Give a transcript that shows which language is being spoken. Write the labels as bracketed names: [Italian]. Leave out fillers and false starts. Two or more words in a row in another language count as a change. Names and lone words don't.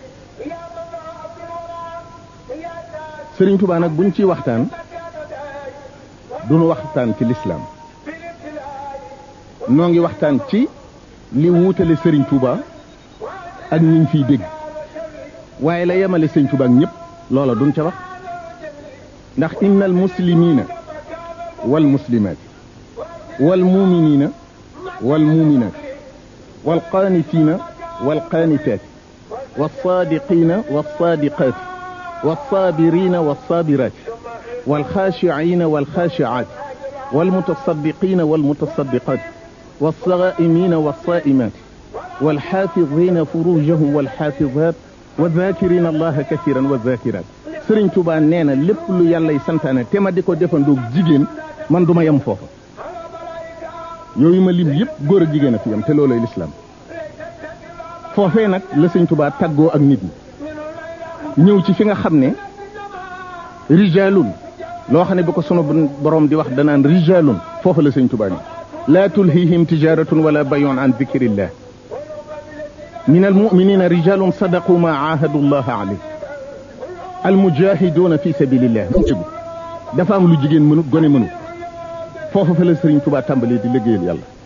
[Wolof] Serigne Touba nag buñ ciy waxtaan duñu waxtaan ci lislaam noo ngi waxtaan ci li wuutale Serigne Touba ak ñiñ fiy dégg waaye la yemale Serigne Touba ak ñëpp loola duñ ca wax ndax [Arabic] إن المسلمين والمسلمات والمؤمنين و المؤمنات والقانتين والقانتات والصادقين والصادقات والصابرين والصابرات والخاشعين والخاشعات والمتصدقين والمتصدقات والصائمين والصائمات والحافظين فروجهم والحافظات والذاكرين الله كثيرا والذاكرات [Wolof] Serigne Touba nee na lépp lu yàlla santaane te ma di ko defandoog jigéen man du ma yem foofa yooyu ma lim yëpp góor ak jigéen a fi yem te looloy lislaam foofee nag la Serigne Touba tàggoo ak nit ñi ñëw ci fi nga xam ne rijalun loo xam ne bi ko sunu borom di wax danaan rijalun foofu la Sëñ Tuubaa ni [Arabic] لا تلهيهم تجارة ولا بيع عن ذكر الله من المؤمنين رجال صدقوا ما عاهدوا الله عليه المجاهدون في سبيل الله [Wolof] tegu dafa am lu jigéen mënut gone mënut foofu fa la Sëriñ Tuubaa tàmbalee di liggéeyal yàlla